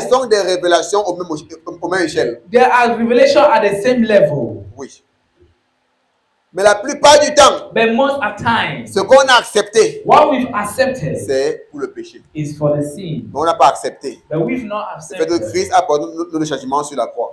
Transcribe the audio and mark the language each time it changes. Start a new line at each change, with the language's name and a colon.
French: ce sont des révélations au même échelle.
English: there are revelations at the same level,
French: Oui. Mais la plupart du temps,
English: but most at times,
French: ce qu'on a accepté,
English: what we've accepted
French: c'est pour le péché.
English: is for the sin,
French: Mais on n'a pas accepté.
English: but we've not
French: Le fait que
English: accepted
French: Christ a porté notre châtiment sur la croix.